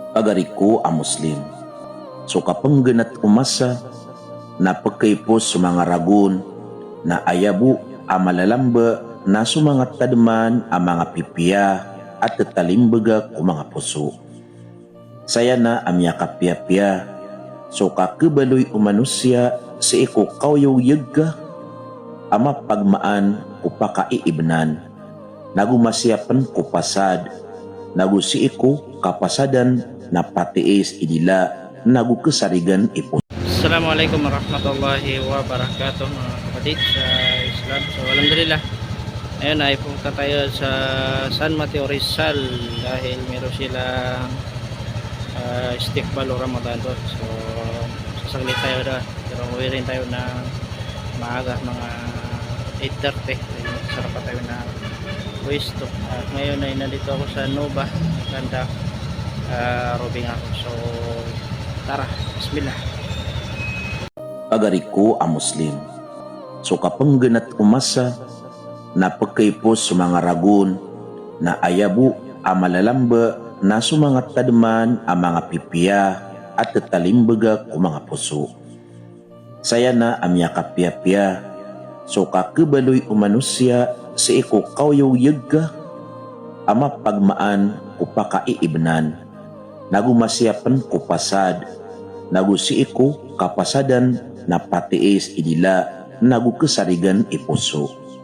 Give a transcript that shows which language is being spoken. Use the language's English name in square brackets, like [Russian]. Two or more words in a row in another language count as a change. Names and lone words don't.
[Maranao] Agariku a Muslim. So kapangganat umasa na pagkaipos sa mga ragun na ayabu a malalamba na sumangat tadman ang mga pipiya at tatalimbaga ko mga puso. Saya na amya kapya-pya so kakibaloy umanusya si iko kawyaw yagga ama pagmaan upakaiibnan nagumasyapan ko pasad nagusi iko kapasadan na patiis idila nagukesarigan ipos. [Arabic] السلام عليكم ورحمة الله وبركاته [Filipino] mga kapatid sa Islam. So alhamdulillah, ayun ay punta tayo sa San Mateo Rizal dahil meron silang istiqbal Ramadan doon. So sasaglit tayo doon, pero uwi rin tayo ng maaga, mga 8:30. Sarap pa tayo na pwesto. At ngayon ay nandito ako sa Nova Ganda, robing ako. So tara, bismillah. [Maranao] Agariku a Muslim. So kapangganat umasa na pagkaipos sa mga ragun na ayabu a malalamba na sumangat tadman ang mga pipiya at tatalimbaga ko mga puso. Saya na amya kapya-pya so kakibaloy umanusya si iko kawyaw yagga ama pagmaan upakaiibnan nagumasyapan ko pasad nagusi iko kapasadan na patiis idila nagukesarigan ipuso.